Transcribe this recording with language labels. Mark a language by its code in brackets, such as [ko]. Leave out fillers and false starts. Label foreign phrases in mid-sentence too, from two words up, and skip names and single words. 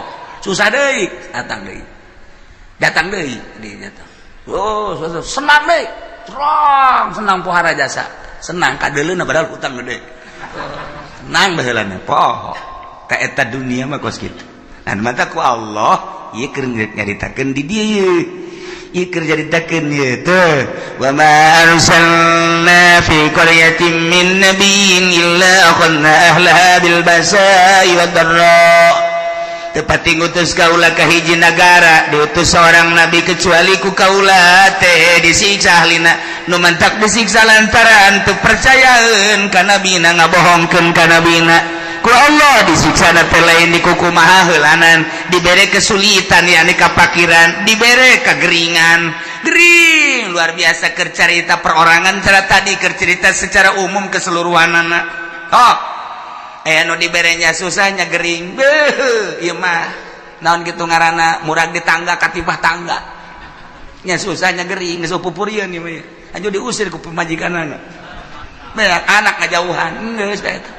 [su] Susah deui, datang deui. Oh, senang deui. Terang, senang pohara jasa. Senang kadeleuna padahal hutang gede. Senang baheulana, poho. Ka eta dunia mah kos kitu. Anu mata ku Allah, ieu keur nyaritakeun di dieu. Ieu keur nyaritakeun ieu teh. [ar] وما أرسلنا في قرية من نبي إلا أخذنا أهلها بالبأساء والضراء. [su] Tepati ngutus kaula ka hiji nagara, diutus seorang nabi kecuali ku kaula teh disiksa ahlina, nu mantak disiksa lantaran teu percayaeun ka nabina, ngabohongkeun ka nabina. Ku Allah disiksa teh lain di kukumaha heulanan, dibere kesulitan yakni kapakiran, dibere kageringan. Gering luar biasa keur carita perorangan cara tadi keur cerita [id] secara umum [su] keseluruhanana. Oh, anu diberenya susahnya gering, beuh, ieu mah naon kitu ngaranna murag di tangga katibah tangga. Nya susahnya gering, geus pupurieun ieu mah. Anjo diusir ku pemajikanana. Beak anak ngajauhan, geus bae eta.